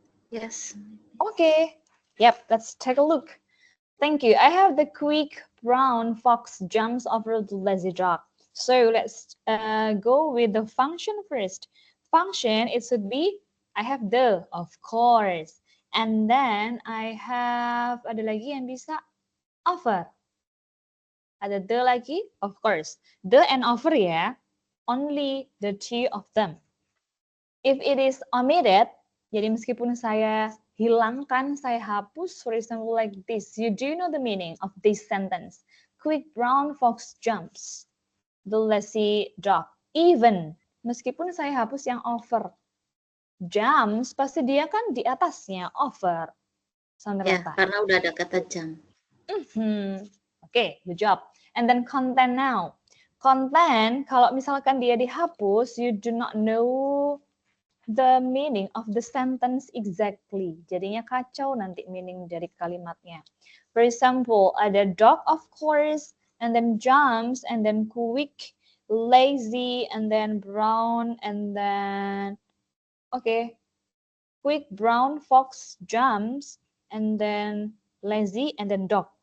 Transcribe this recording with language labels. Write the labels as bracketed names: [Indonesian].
[English] Yes. Okay. Yep, let's take a look. Thank you. I have the quick brown fox jumps over the lazy dog. So let's go with the function first. Function, it should be, I have the, of course. And then I have, [Indonesian] ada lagi yang bisa, [English] over. [Indonesian] Ada the lagi, [English] of course. The and over ya, only the two of them. If it is omitted, [Indonesian] jadi meskipun saya hilangkan, saya hapus, [English] for example like this, you do know the meaning of this sentence. Quick brown fox jumps, the lazy dog. Even, [Indonesian] meskipun saya hapus yang over. Jumps, pasti dia kan di atasnya, over. Sampai Ya, karena udah ada kata jam. [English] Okay, good job. And then content now. Content, [Indonesian] kalau misalkan dia dihapus, [English] you do not know the meaning of the sentence exactly. [Indonesian] Jadinya kacau nanti meaning dari kalimatnya. [English] For example, ada dog of course, and then jumps, and then quick, lazy, and then brown, and then, okay, quick brown fox jumps, and then lazy, and then dog.